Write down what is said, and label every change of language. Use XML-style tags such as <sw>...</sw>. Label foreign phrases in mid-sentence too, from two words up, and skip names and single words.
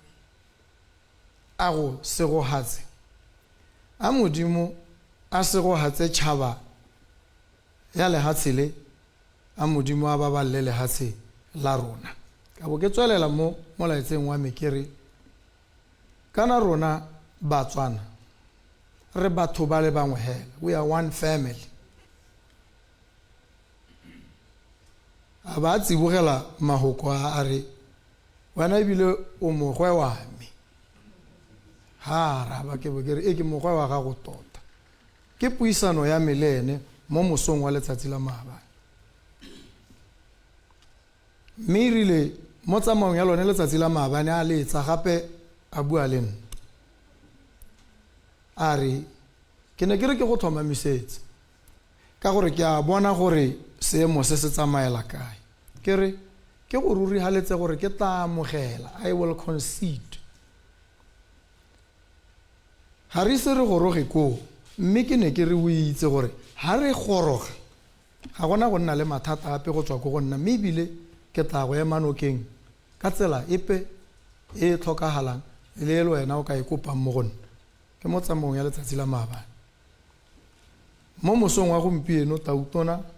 <tn>a go segohatse a modimo a segohatse tšhaba ya lehatshe le a modimo a baballe lehatshe la rona ka bo ke tswelela mo molaetseng wa me ke re kana rona Batswana re batho ba le bangwe hela</tn> <en>we are one family</en> <tn>a ba tsibogela mahoko a re wena ebile o mogwe wa me ha ra ba ke bo ke re e ke mogwe wa gago tota ke puisano ya melene mo mosong wa letsatsi la maabane mme rile mo tsamaong ya lone letsatsi la maabane a letsa gape a bua le nna a re ke ne ke re ke go thomamisetse ka gore ke a bona gore seemo se se tsamaela kae ke re ke go ruri haletse gore ke tla amogela</tn> <en>I will concede</en> <tn>ha re se re goroge ko mme ke ne ke re o itse gore ha re goroga ga gona go nna le mathata ape go tswa go nna mme ebile ke tla go ema nokeng ka tsela epe e tlhokagalang le wena o ka e kopang mo go nna ke mo tsamaong ya letsatsi la maabane mo mosong wa gompieno tautona</tn>